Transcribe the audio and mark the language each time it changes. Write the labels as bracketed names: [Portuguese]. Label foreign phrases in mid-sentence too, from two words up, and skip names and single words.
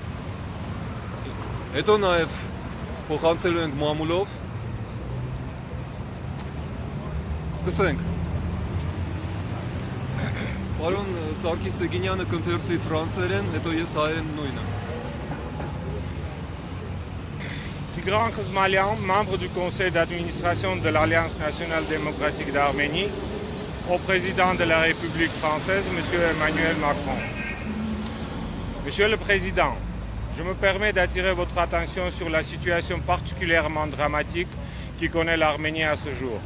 [Armenian] հետո նաեւ փոխանցելու ենք մամուլով։ Սկսենք։ Պարոն Սարգիս Սեգինյանը կընթերցի ֆրանսերեն, հետո ես հայերեն նույնը։ [French] Tigran Khizmalian, membre du conseil d'administration de l'Alliance nationale démocratique d'Arménie, au président de la République française, M. Emmanuel Macron. Monsieur le Président, je me permets d'attirer votre attention sur la situation particulièrement dramatique qui connaît l'Arménie à ce jour.